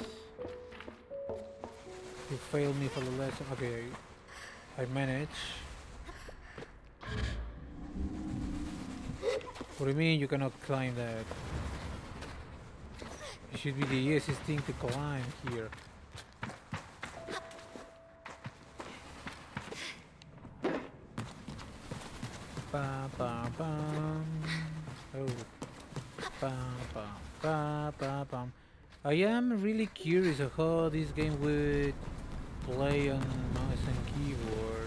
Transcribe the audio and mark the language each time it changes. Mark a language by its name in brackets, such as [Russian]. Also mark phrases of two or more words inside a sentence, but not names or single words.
[English] You failed me for the lesson. Okay, I managed. What do you mean you cannot climb that? It should be the easiest thing to climb here. Ba ba bum. Oh. Ba ba ba ba bum. I am really curious of how this game would play on mouse and keyboard.